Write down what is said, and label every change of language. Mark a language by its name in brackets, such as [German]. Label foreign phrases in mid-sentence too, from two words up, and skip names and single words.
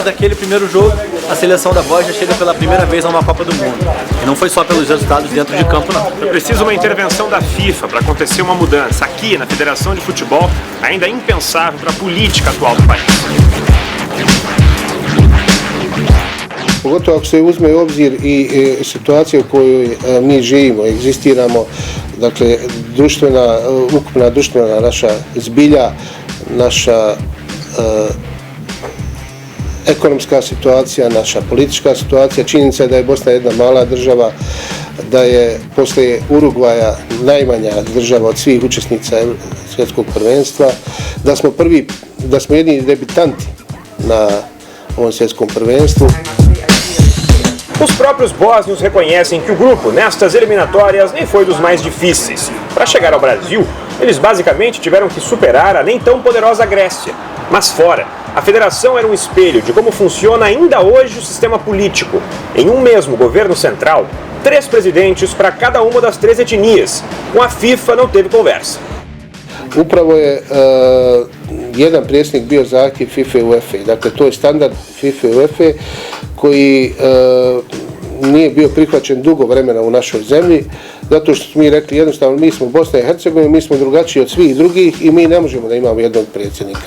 [Portuguese] daquele primeiro jogo, a seleção da Bósnia chega pela primeira vez a uma Copa do Mundo. E não foi só pelos resultados dentro de campo, não. Foi preciso uma intervenção da FIFA para acontecer uma mudança. Aqui, na Federação de Futebol, ainda é impensável para a política atual do país. [Bosnian] Pogotovo ako se uzme u obzir i situacija u kojoj mi živimo, egzistiramo, dakle, ukupna društvena naša zbilja, naša ekonomska situacija, naša politička situacija, činjenica je da je Bosna jedna mala država, da je poslije Urugvaja najmanja država od svih učesnica svjetskog prvenstva, da smo jedini debitanti na ovom svjetskom prvenstvu. [Portuguese] Os próprios bósnios reconhecem que o grupo nestas eliminatórias nem foi dos mais difíceis. Para chegar ao Brasil, eles basicamente tiveram que superar a nem tão poderosa Grécia. Mas fora, a federação era um espelho de como funciona ainda hoje o sistema político. Em um mesmo governo central, 3 presidentes para cada uma das 3 etnias. Com a FIFA não teve conversa. [Bosnian] Upravo je jedan predsjednik bio zahtjev FIFA i UEFA. Dakle, to je standard FIFA i UEFA koji nije bio prihvaćen dugo vremena u našoj zemlji, zato što smo mi rekli jednostavno mi smo Bosna i Hercegovina, mi smo drugačiji od svih drugih i mi ne možemo da imamo jednog predsjednika.